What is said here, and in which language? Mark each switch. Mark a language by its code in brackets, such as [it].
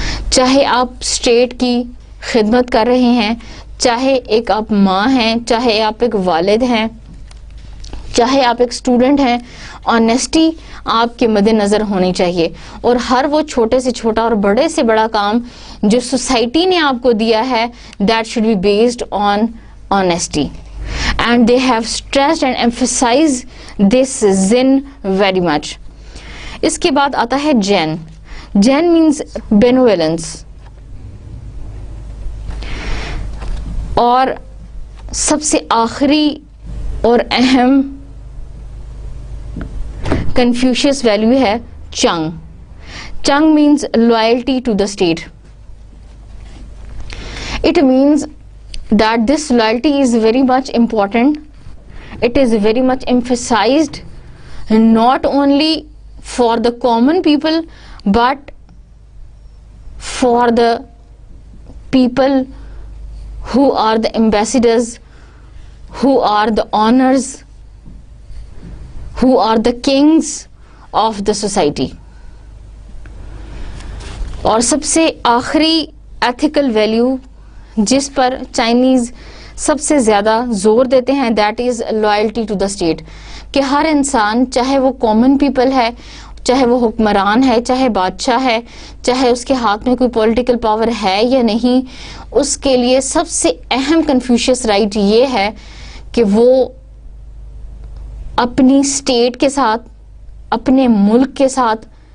[ur] چاہے آپ اسٹیٹ کی خدمت کر رہے ہیں, چاہے ایک آپ ماں ہیں, چاہے آپ ایک والد ہیں, چاہے آپ ایک اسٹوڈنٹ ہیں, آنیسٹی آپ کے مد نظر ہونی چاہیے. اور ہر وہ چھوٹے سے چھوٹا اور بڑے سے بڑا کام جو سوسائٹی نے آپ کو دیا ہے, [en] that should be based on honesty. And they have stressed and emphasized this zin very much. [ur] اس کے بعد آتا ہے جین. [en] Jen means benevolence. [ur] اور سب سے آخری اور اہم کنفیوشیس ویلیو ہے چنگ. [en] Chung means loyalty to the state. It means that this loyalty is very much important. It is very much emphasized not only for the common people but for the people who are the ambassadors, who are the honors, who are the kings of the society. [ur] اور سب سے آخری ethical value جس پر Chinese سب سے زیادہ زور دیتے ہیں, [en] That is loyalty to the state. [ur] کہ ہر انسان, چاہے وہ کامن پیپل ہے, چاہے وہ حکمران ہے, چاہے بادشاہ ہے, چاہے اس کے ہاتھ میں کوئی پولیٹیکل پاور ہے یا نہیں, اس کے لیے سب سے اہم کنفیوشیس رائٹ یہ ہے کہ وہ اپنی اسٹیٹ کے ساتھ, اپنے ملک کے ساتھ